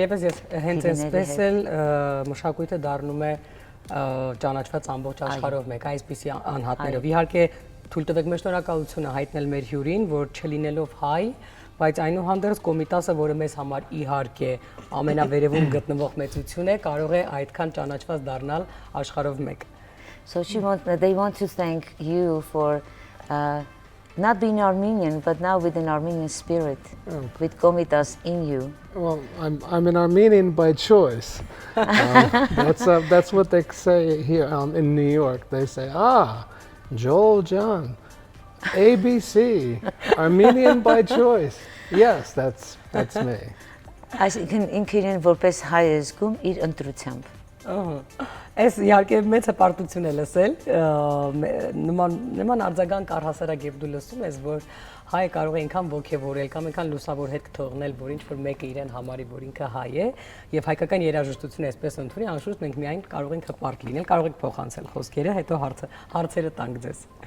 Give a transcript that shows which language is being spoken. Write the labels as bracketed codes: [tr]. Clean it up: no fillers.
[hy] Թերևս ես հենց այսպես էլ մշակույթը դառնում է ճանաչված ամբողջ աշխարհով մեկ այսպիսի անհատներով։ Իհարկե թույլ տվեք մեր շնորհակալությունը հայտնել մեր հյուրին, որ չլինելով հայ, բայց այնուհանդերձ Կոմիտասը, որը մեզ համար իհարկե ամենավերևում գտնվող մեծություն է, կարող է այդքան ճանաչված դառնալ աշխարհով մեկ։ [en] So they want to thank you for not being Armenian, but now with an Armenian spirit, with Komitas in you. Well, I'm an Armenian by choice. That's what they say here in New York. They say, Joel John, ABC, Armenian by choice. Yes, that's me. [hy] Այսինքն ինքը իրեն որպես հայ է զգում իր ընտրությամբ։ Այս իհարկե մեծ հպարտություն է լսել, նման արձագանք առհասարակ երբ դու լսում ես, որ հայը կարող է ինքան ոգևորել կամ ինքան լուսավոր հետ թողնել, որ ինչ-որ մեկը իրեն համարի, որ ինքը հայ է, եւ հայկական երաժշտությունը այսպես ընդունի, անշուշտ մենք միայն կարող ենք հպարտ լինել, կարող ենք փոխանցել խոսքերը, հետո հարցերը տանք ձեզ։